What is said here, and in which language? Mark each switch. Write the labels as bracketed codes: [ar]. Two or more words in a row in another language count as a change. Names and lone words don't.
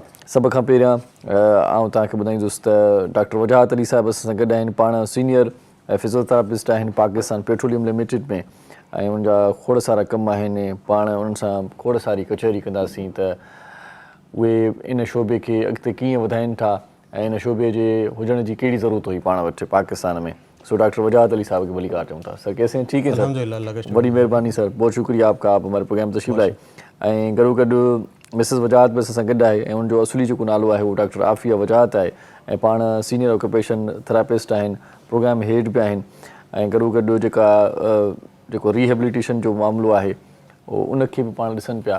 [sd] सभ खां पहिरियां आउं तव्हांखे ॿुधाईंदुसि त डॉक्टर वजाहत अली साहिबु असां सां गॾु आहिनि। पाण [en] senior physiotherapist [sd] आहिनि पाकिस्तान पेट्रोलियम लिमिटेड में ऐं उनजा खोड़ सारा कम आहिनि। पाण उन्हनि सां खोड़ सारी कचहरी कंदासीं त उहे इन शोबे खे अॻिते कीअं वधाइनि था ऐं इन शोबे जे हुजण जी कहिड़ी ज़रूरत हुई पाण वटि पाकिस्तान में। सो डॉक्टर वजाहत अली साहब के भलीकार चऊं था। [ur] سر کیسے ہیں? ٹھیک ہے سر، بڑی مہربانی سر، بہت شکریہ آپ کا، آپ ہمارے پروگرام تشریف لائے. [sd] ऐं गॾो मिसिस वजाहत बि असां गॾु आहे ऐं उनजो असली जेको नालो आहे उहो डॉक्टर आफ़िया वजाहत आहे ऐं पाण [en] senior occupation therapist [sd] आहिनि, [en] program head [sd] बि आहिनि। ऐं गॾो जेको रिहेबिलिटेशन जो मामिलो आहे उनखे बि पाण ॾिसनि पिया।